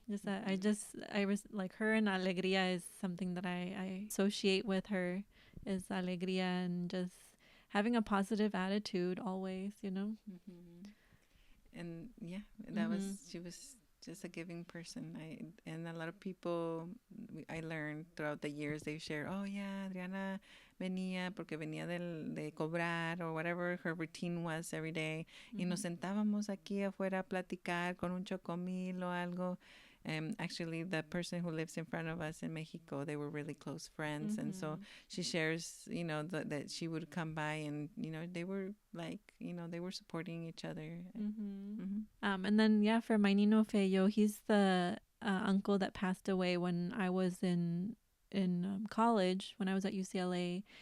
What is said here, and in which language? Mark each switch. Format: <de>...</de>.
<en>Just I was like, her and alegría is something that I associate with her, is alegría and just having a positive attitude always, you know. And yeah, that was, she was just a giving person. And a lot of people, I learned throughout the years, they share, oh yeah,</en> <es>Adriana venía porque venía de cobrar</es> <en>or whatever her routine was every day.</en> <es>Y nos sentábamos aquí afuera a platicar con un chocomil o algo.</es> <en>Actually, the person who lives in front of us in Mexico, they were really close friends. And so she shares, you know, that she would come by, and, you know, they were like, you know, they were supporting each other. And then, yeah, for my Nino Feyo, he's the uncle that passed away when I was in college, when I was at UCLA.</en>